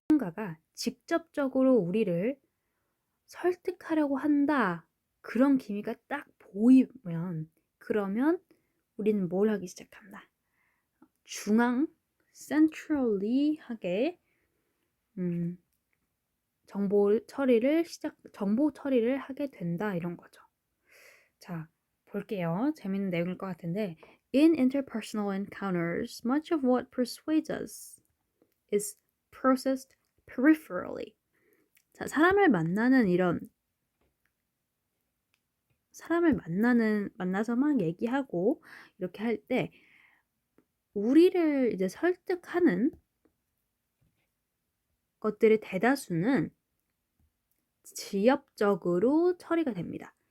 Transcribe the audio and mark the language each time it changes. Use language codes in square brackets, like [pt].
[ko] 누군가가 직접적으로 우리를 설득하려고 한다 그런 기미가 딱 보이면 그러면 우리는 뭘 하기 시작한다. 중앙 centrally하게 정보 처리를 하게 된다 이런 거죠. 자, 볼게요. 재밌는 내용일 것 같은데 [en] In interpersonal encounters, much of what persuades us is processed peripherally. [ko] 자, 사람을 만나서 막 얘기하고 이렇게 할 때 우리를 이제 설득하는 것들의 대다수는 지엽적으로 처리가 됩니다.